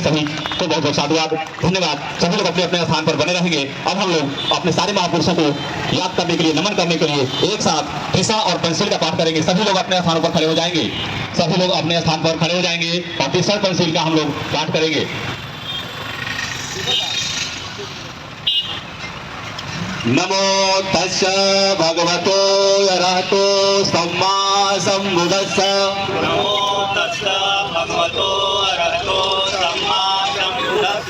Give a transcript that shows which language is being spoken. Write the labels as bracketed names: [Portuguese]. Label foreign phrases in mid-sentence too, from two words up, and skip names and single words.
[Hindi] सभी को बहुत बहुत साधुवाद, धन्यवाद। सभी लोग अपने अपने स्थान पर बने रहेंगे। अब हम लोग अपने सारे महापुरुषों को याद करने के लिए, नमन करने के लिए एक साथ त्रिशा और पंचशील का पाठ करेंगे। सभी लोग अपने स्थानों पर खड़े हो जाएंगे। सभी लोग अपने स्थान पर खड़े हो जाएंगे और त्रिशा पंचशील का हम लोग पाठ करेंगे। [Pali] नमो तस्स भगवतो अरहतो सम्मा सम्बुद्धस्स। नमो तस्स भगवतो अरहतो सम्मा सम्बुद्धस्स।